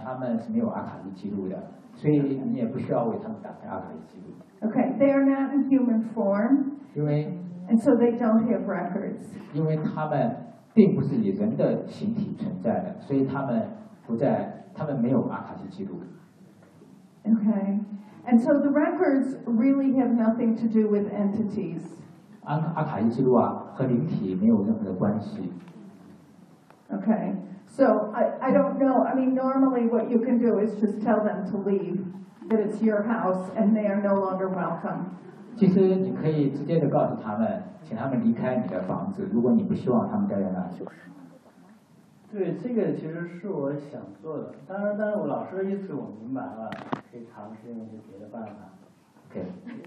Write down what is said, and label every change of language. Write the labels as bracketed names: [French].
[Chinese] 他们是没有阿卡丽记录的，所以你也不需要为他们打开阿卡丽记录。 [English] Okay, they are not in human form. [Chinese] 因为 [English] and so they don't have records. [Chinese] 因为他们并不是以人的形体存在的，所以他们没有阿卡丽记录。 [English] Okay, and so the records really have nothing to do with entities. [Chinese] 阿卡丽记录啊，和灵体没有任何的关系。 [English] Okay. So I don't know. I mean, normally what you can do is just tell them to leave, that it's your house and they are no longer welcome. [Chinese] 其实你可以直接的告诉他们，请他们离开你的房子，如果你不希望他们待在那就是。对，这个其实是我想做的。当然，我老师的意思我明白了，可以尝试用一些别的办法。